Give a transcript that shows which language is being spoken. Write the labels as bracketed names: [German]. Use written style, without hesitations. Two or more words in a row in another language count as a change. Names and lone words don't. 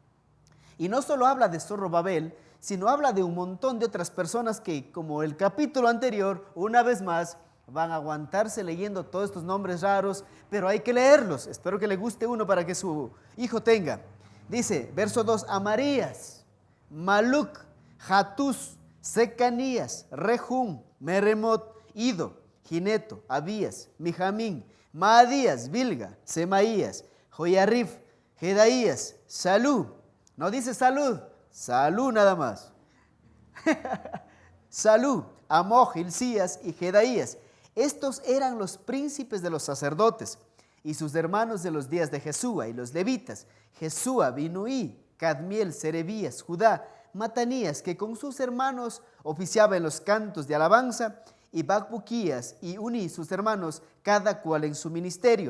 [Spanish] Y no solo habla de Zorobabel, sino habla de un montón de otras personas que, como el capítulo anterior, una vez más, van a aguantarse leyendo todos estos nombres raros, pero hay que leerlos. Espero que le guste uno para que su hijo tenga. Dice, verso 2, Amarías, Maluc, Hatús, Secanías, Rehum, Meremot, Ido, Gineto, Abías, Mijamín, Maadías, Bilga, Semaías, Joyarif, Jedaías, Salú. No dice salud, Salú nada más. Salú, Amoj, Hilcías y Jedaías. Estos eran los príncipes de los sacerdotes y sus hermanos de los días de Jesúa y los levitas, Jesúa, Binuí, Cadmiel, Serebías, Judá, Matanías, que con sus hermanos oficiaba en los cantos de alabanza, y Bacbuquías y Uní, sus hermanos, cada cual en su ministerio.